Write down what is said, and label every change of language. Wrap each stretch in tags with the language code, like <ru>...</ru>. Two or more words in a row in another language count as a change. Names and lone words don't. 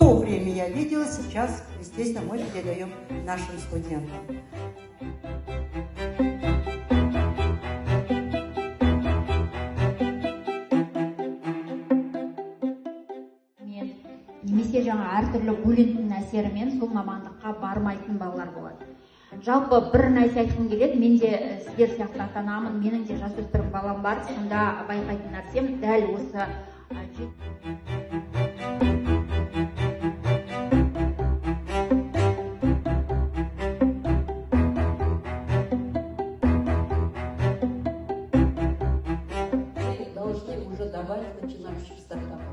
<ru>время я видела, сейчас, естественно, мы передаем нашим студентам.</ru> <kk>Немесе жаңа әртүрлі буллингтің әсерімен сол мамандыққа бармайтын балалар болады. Жалпы бір нәрсе айтқым келеді, мен де сіздер сияқты ата-анамын, менің де жасөспірім балам бар, сонда байқайтын нәрсем дәл осы</kk> <ru>должны уже давать начинающим стартапам.</ru>